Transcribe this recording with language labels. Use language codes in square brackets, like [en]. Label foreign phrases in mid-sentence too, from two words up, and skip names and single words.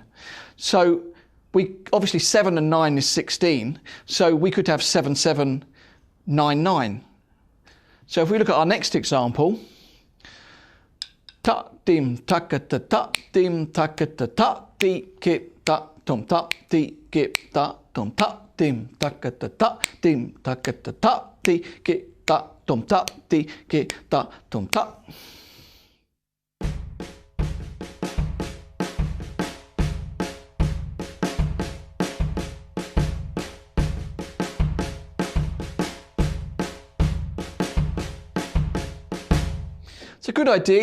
[en] So obviously 7 and 9 is 16, so we could have 7, 7, 9, 9. So if we look at our next example, ta dim takata ta dim takata ta ti ki ta tum ta ti ki ta tum ta dim ta ka ta dim ta ka ta ti ki ta tum ta ti ki ta tum ta. It's a good idea.